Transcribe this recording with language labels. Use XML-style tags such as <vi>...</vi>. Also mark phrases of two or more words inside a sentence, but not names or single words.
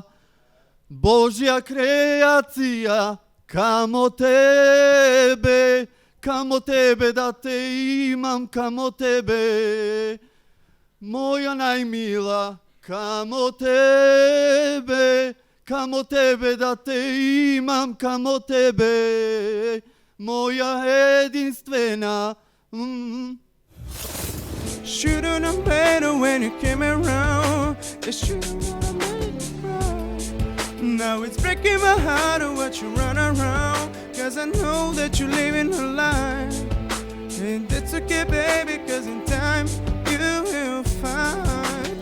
<mk>Божја креација, камо тебе да те имам, камо тебе. Моја најмила, камо тебе да те имам, камо тебе. Моја единствена.</mk> <en>Should've known better when you came around. It should've made me proud. Now it's breaking my heart to watch you run around. Cause I know that you're living a lie. And that's okay, baby, cause in time you will find.</en>